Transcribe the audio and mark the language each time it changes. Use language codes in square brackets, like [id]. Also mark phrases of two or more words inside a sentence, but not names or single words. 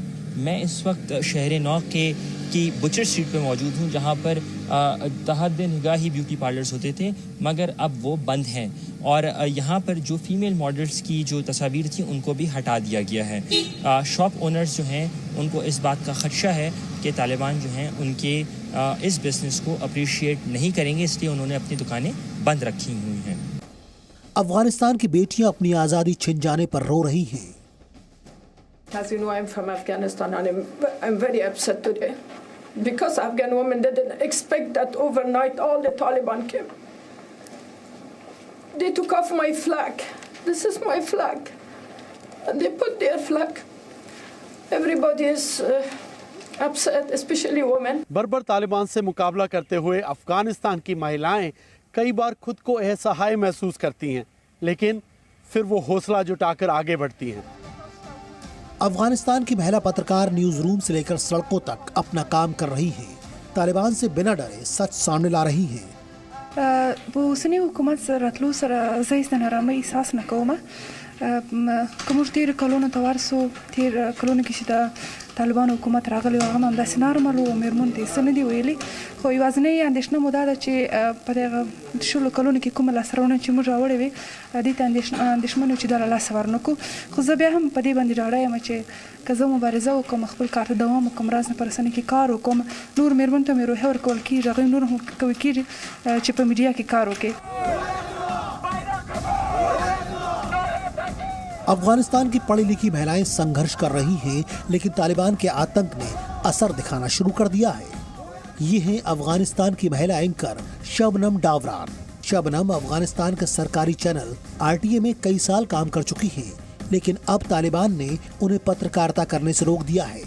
[hi] मैं इस वक्त शहर नौ की बुचर स्ट्रीट पे मौजूद हूँ, जहाँ पर तहद निगाह ही [en] beauty parlours [hi] होते थे, मगर अब वो बंद हैं और यहाँ पर जो [en] female models [hi] की जो तस्वीर थी उनको भी हटा दिया गया है। [en] shop owners [hi] जो हैं उनको इस बात का खदशा है कि तालिबान जो हैं उनके इस बिज़नेस को अप्रिशिएट नहीं करेंगे, इसलिए उन्होंने अपनी दुकानें बंद रखी हुई हैं। अफगानिस्तान की बेटियां अपनी आज़ादी छिन जाने पर रो रही हैं। [en] As you know, I'm from Afghanistan and I'm very upset today because Afghan women didn't expect that overnight all the Taliban came. They took off my flag. This is my flag. And they put their flag. Everybody is upset, especially women. [hi] बर्बर तालिबान से मुकाबला करते हुए अफगानिस्तान की महिलाएं कई बार खुद को असहाय महसूस करती हैं, लेकिन फिर वो हौसला जुटाकर आगे बढ़ती हैं। अफगानिस्तान की महिला पत्रकार [en] news room [hi] से लेकर सड़कों तक अपना काम कर रही हैं। तालिबान से बिना डरे सच सामने ला रही हैं। [ps] په اوسني حکومت سره راتلو سره زه هیڅ د نارامۍ احساس نه کوم. که موږ تېرو کلونو ته ورسو، تېر کلونو کې چې د طالبانو حکومت راغلی و هغه هم همداسې نارمل و، مېرمنو ته یې څه نه دي ویلي. خو یوازینۍ اندېښنه مو دا ده چې په دغه شلو کلونو کې کومه لاسته راوړنه چې موږ راوړې وې دې ته اندېښمن یو چې دا له لاسه ورنکړو. خو زه بیا هم په دې باندې ډاډه یم چې که زه مبارزه وکړم، خپل کار ته دوام وکړم، راز نه په رسنۍ کې کار وکړم، نور مېرمنو ته مې روحیه ورکول کېږي، هغوی نور هم کوي کېږي چې په میډیا کې کار وکړي. [hi] अफगानिस्तान की पढ़ी लिखी महिलाएं संघर्ष कर रही हैं, लेकिन तालिबान के आतंक ने असर दिखाना शुरू कर दिया है। ये हैं अफगानिस्तान की महिला एंकर शबनम डावरान। शबनम अफगानिस्तान के सरकारी चैनल RTA में कई साल काम कर चुकी हैं, लेकिन अब तालिबान ने उन्हें पत्रकारिता करने से रोक दिया है।